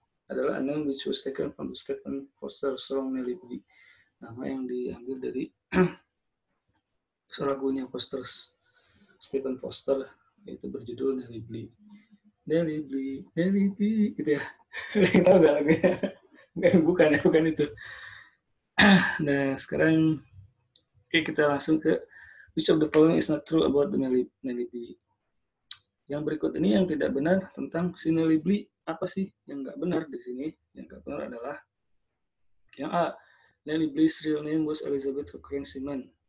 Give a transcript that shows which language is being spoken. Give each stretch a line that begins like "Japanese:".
Indonesian: Adalah
English: a name which was taken from the Stephen Foster song Nellie Bly.
Indonesian: Nama yang diambil dari lagunya Stephen Foster, yaitu berjudul Nellie Bly. Nellie Bly, gitu ya. Tahu nggak lagunya? Bukan itu. Nah, sekarang kita langsung ke
English: which of the following is not true about the Nellie Bly.
Indonesian: Yang berikut ini yang tidak benar tentang si Nellie Bly. Apa sih yang nggak benar di sini? Yang nggak benar adalah yang A.
English: Nellie Bly's real name was Elizabeth Cochrane Seaman.